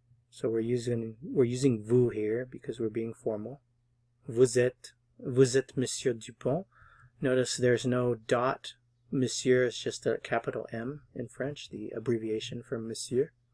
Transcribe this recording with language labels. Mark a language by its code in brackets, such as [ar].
[en] So we're using vous here because we're being formal. [fr] Vous êtes Monsieur Dupont. [en] Notice there's no dot. Monsieur is just a capital M in French, the abbreviation for Monsieur.